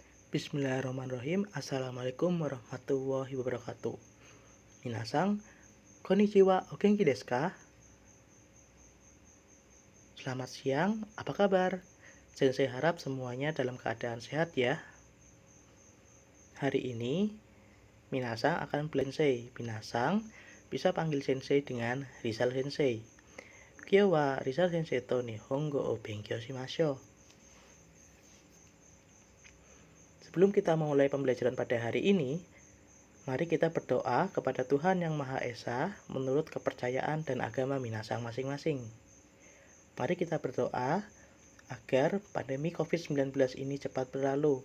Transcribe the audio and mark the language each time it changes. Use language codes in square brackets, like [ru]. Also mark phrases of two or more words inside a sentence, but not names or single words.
[ar] بسم الله الرحمن الرحيم. السلام عليكم ورحمة الله وبركاته. [ja] 皆さん、こんにちは、お元気ですか? [id] Selamat siang, apa kabar? Sensei harap semuanya dalam keadaan sehat ya. Hari ini, Minasang akan belajar Sensei. Minasang bisa panggil Sensei dengan Rizal Sensei. [ja] 今日はリザル先生と日本語を勉強しましょう. [id] Sebelum kita memulai pembelajaran pada hari ini, mari kita berdoa kepada Tuhan Yang Maha Esa menurut kepercayaan dan agama Minasang masing-masing. Mari kita berdoa agar pandemi COVID-19 ini cepat berlalu.